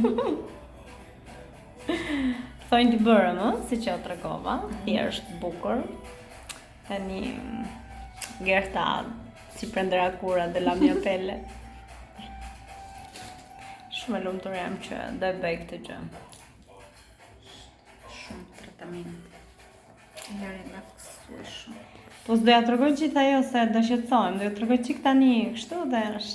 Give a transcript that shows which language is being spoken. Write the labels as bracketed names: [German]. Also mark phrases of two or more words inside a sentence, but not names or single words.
[Albanian] Thojnë t'i bërëm, si që o tregova, thjesht bukur. [Italian] Tani Gerta si prendera kura de la mia pelle. [Albanian] Shumë e lumtur jam që do e bëj këtë gjë. shumë tratament. Ja relaksuar shumë. Po s'do ja tregoj gjithë ajo se do shqetësohem, do ja tregoj çik tani kështu dhe është.